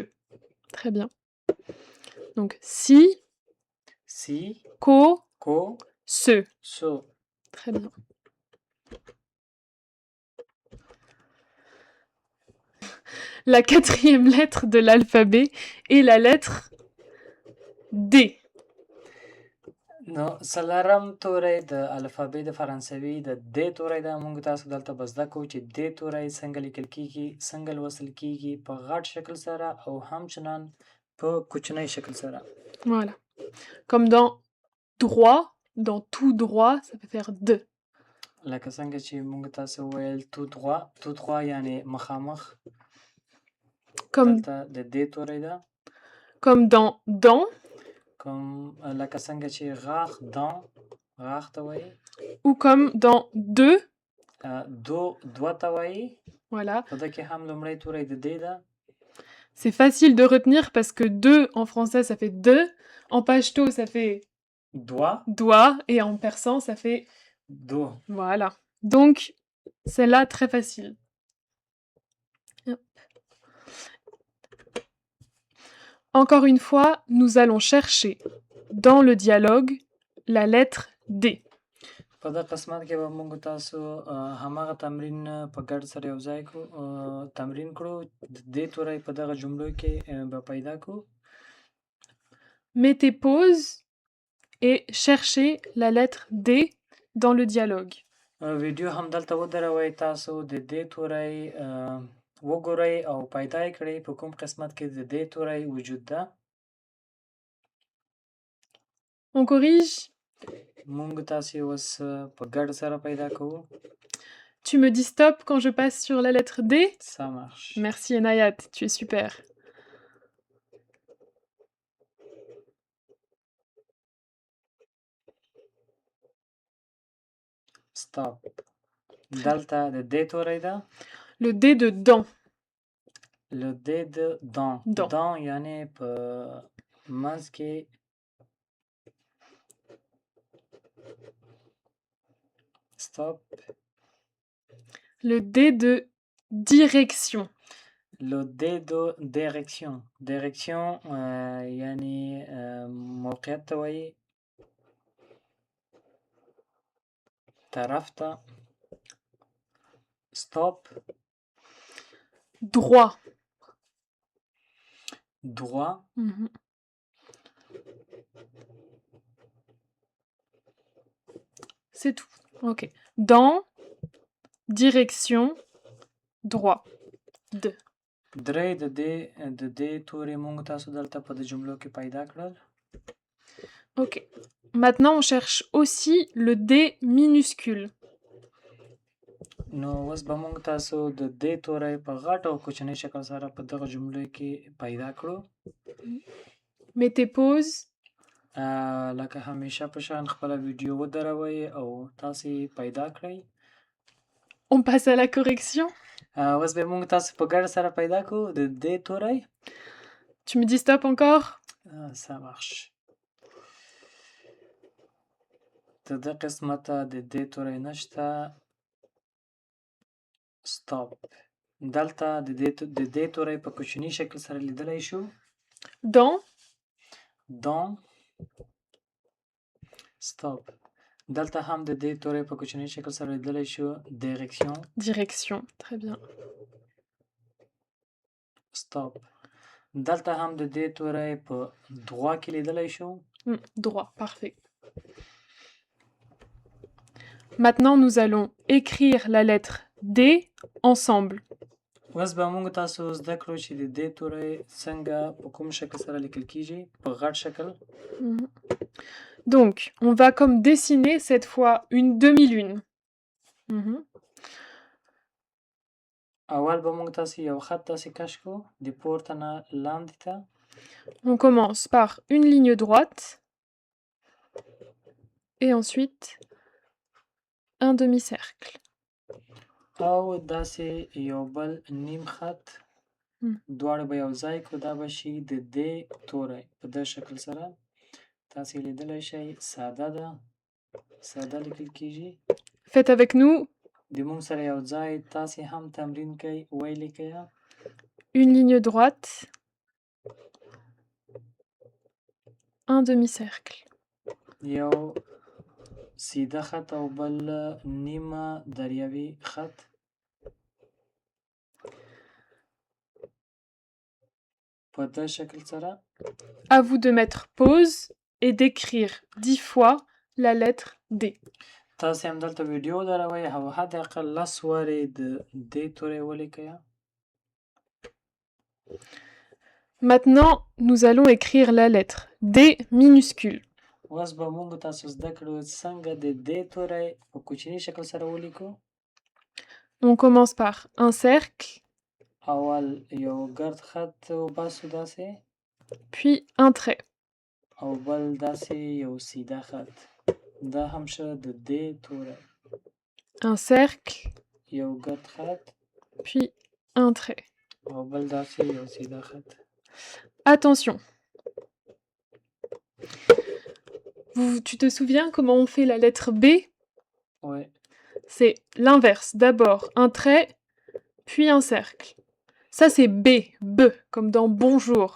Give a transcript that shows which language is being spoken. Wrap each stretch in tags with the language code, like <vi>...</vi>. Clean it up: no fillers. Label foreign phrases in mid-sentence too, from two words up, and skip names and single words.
<fr>Très bien. Donc si. Si. Co. Co. Ce. Ce. Très bien. La quatrième lettre de l'alphabet est la lettre D.</fr> <ps>نو څلورم توری د الفابې د فرانسوي د د توری ده. موږ تاسو دلته به زده کوو چې د توری څنګه لیکل کیږي، څنګه لوستل کیږي، په غټ شکل سره او همچنان په کوچنی شکل سره.</ps> <fr>Voilà. Comme dans droit, dans tout droit, ça peut faire D.</fr> <ps>لکه څنګه چې موږ تاسو ویل</ps> <fr>tout droit، tout droit</fr> <ps>یعنی مخامخ. دلته د د توری ده.</ps> <fr>Comme dans dent.</fr> <ps>لکه څنګه چې غاښ دان غاښ ته وایي.</ps> <fr>Ou comme dans deux.</fr> <ps>دوه ته وایي.</ps> <fr>Voilà.</fr> <ps>په دې کې هم لومړی توری د د ده.</ps> <fr>C'est facile de retenir parce que deux en français ça fait deux, en pashto ça fait doigt et en persan ça fait do. Voilà. Donc celle-là très facile. Encore une fois, nous allons chercher dans le dialogue la lettre D.</fr> <ps>په دغه قسمت کې به موږ تاسو هماغه تمرین په ګډ سره یو ځای کړو، تمرین کړو. د دې توری په دغه جملو کې به پیدا کړو.</ps> <fr>Mettez pause et cherchez la lettre D dans le dialogue.</fr> <ps>ویډیو همدلته ودروئ، تاسو د دې توری وګورئ او پیدا یې کړئ په کوم قسمت کې د دې توری وجود ده.</ps> <fr>On corrige.</fr> <ps>موږ تاسو اوس په ګډ سره پیدا کوو.</ps> <fr>Tu me dis stop quand je passe sur la lettre D? Ça marche. Merci Enayat, tu es super. Stop.</fr> <ps>دلته د د توری ده.</ps> <fr>Le D de dent. Le D de dent. Dent</fr> <ps>یعنی په منځ کې.</ps> <fr>Stop. Le D de direction. Le D de direction. Direction</fr> <ps>یعنی موقعیت ته وایي. طرف ته.</ps> <fr>stop. droit. droit. Mhm. C'est tout. Ok. Dans, direction, droit. De.</fr> <ps>درې د دې توري مونږ تاسو دلته په د جملو کې پیدا کړل.</ps> <fr>Ok. Maintenant, on cherche aussi le D minuscule.</fr> <ps>نو اوس به مونږ تاسو د دې توری په غټ او کوچني شکل سره په دغه جملو کې پیدا کړو.</ps> <fr>Mettez pause.</fr> <ps>لکه همیشه په شان خپله ویډیو ودروئ او تاسې پیدا کړئ.</ps> <fr>On passe à la correction.</fr> <ps>اوس به مونږ تاسو په ګډه سره پیدا کړو د دې توری.</ps> <fr>Tu me dis stop encore? Ça marche.</fr> <ps>د دې قسمته د دې توری نشته.</ps> <fr>stop.</fr> <ps>دلته د دې توری په کوچني شکل سره لیدلی شو.</ps> <fr>Dans. dans. stop.</fr> <ps>دلته هم د دې توری په کوچني شکل سره لیدلی شو.</ps> <fr>direction. Direction. Très bien. stop.</fr> <ps>دلته هم د دې توری په droit کې لیدلی شو.</ps> <fr>droit. Parfait. Maintenant, nous allons écrire la lettre D ensemble.</fr> <ps>اوس به موږ تاسو زده کړو چې د دې توری څنګه په کوم شکل سره لیکل کیږي په غټ شکل.</ps> <fr>Donc, on va comme dessiner cette fois une demi-lune.</fr> <ps>اول به موږ تاسو یو خط داسې کش کړو د پورته نه لاندې ته.</ps> <fr>On commence par une ligne droite et ensuite un demi-cercle.</fr> <ps>او داسې یو بل نیم خط دواړه به یو ځای کړو. دا به شي د دې توری په دې شکل سره. تاسې لیدلی شئ ساده ده. ساده لیکل کیږي.</ps> <fr>Faites avec nous.</fr> <ps>د موږ سره یو ځای تاسې هم تمرین کوئ. ویې لیکئ.</ps> <fr>Une ligne droite. Un demi-cercle.</fr> <ps>یو سیده خط او بل نیمه دریاوي خط. په دې شکل سره.</ps> <fr>À vous de mettre pause et d'écrire 10 fois la lettre D.</fr> <ps>تاسې هم دلته ویډیو دروئ او حداقل 10 وارې د دې توری ولیکئ.</ps> <fr>Maintenant, nous allons écrire la lettre D minuscule.</fr> <ps>اوس به موږ تاسو زده کړو څنګه د دې توری په کوچني شکل سره ولیکو.</ps> <fr>On commence par un cercle.</fr> <ps>اول یو ګرد خط وباسو داسې.</ps> <fr>Puis un trait.</fr> <ps>او بل داسې یو سیده خط. دا هم شه د دې توری.</ps> <fr>Un cercle.</fr> <ps>یو ګرد خط.</ps> <fr>Puis un trait.</fr> <ps>او بل داسې یو سیده خط.</ps> <fr>Attention. Tu te souviens comment on fait la lettre B? Oui. C'est l'inverse. D'abord un trait, puis un cercle. Ça c'est B, B, comme dans bonjour.</fr>